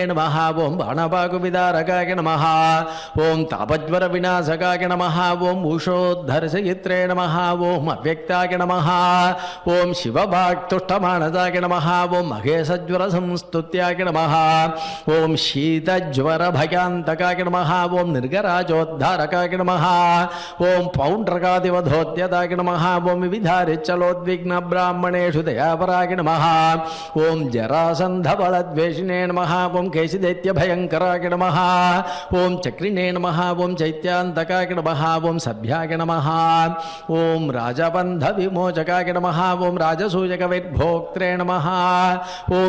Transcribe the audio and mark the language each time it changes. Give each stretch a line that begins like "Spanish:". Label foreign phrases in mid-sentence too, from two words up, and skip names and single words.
Sanskrit: நமः ஓம் பாணபாகுவிதாரகாய நமः ஓம் தாபஜ்வர விநாசகாய நமः ஓம் உஷோத்தர்சயித்ரே நமः ஓம் அவ்யக்தாய நமः ஓம் சிவபாக்துஷ்டமானதாய நமः ஓம் மகேசஜ்வர சம்ஸ்துத்யாய நமः ஓம் சீதஜ்வர பயாந்தகாய நமः ஓம் நிர்கராஜோத்தாரகாய நமः ஓம் பௌண்ட்ரகாதிவதோத்யதாய நமः ஓம் விவிதாரிச்சலோத்விக்ன பிராமணேஷு தயாபராய நமः ఓం జరాసంధబలద్వేషిణే నమః ఓం కేశిదైత్యభయంకరాయ నమః ఓం చక్రిణే నమః ఓం చైత్యాంతకాయ నమః ఓం సభ్యాయ నమః ఓం రాజబంధ విమోచకాయ నమః ఓం రాజసూయక విద్భోక్త్రే నమః ఓం